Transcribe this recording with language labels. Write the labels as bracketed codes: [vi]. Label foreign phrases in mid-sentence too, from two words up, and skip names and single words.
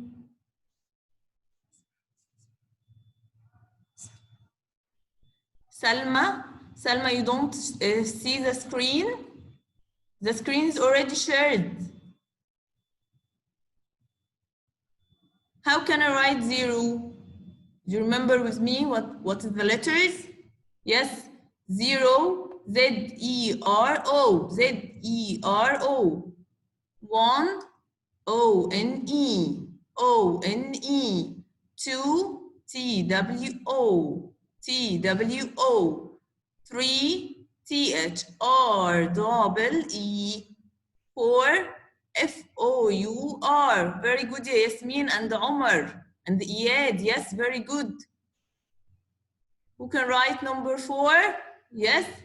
[en] Salma, you don't see the screen? The screen is already shared. How can I write 0? Do you remember with me what is the letters? Yes, 0, Z-E-R-O, Z-E-R-O. 1, O-N-E, O-N-E. 2, TWO, TWO. 3, THREE. 4, FOUR. Very good, Yasmin and Omar. And Iyad, yes, very good. Who can write number 4? Yes.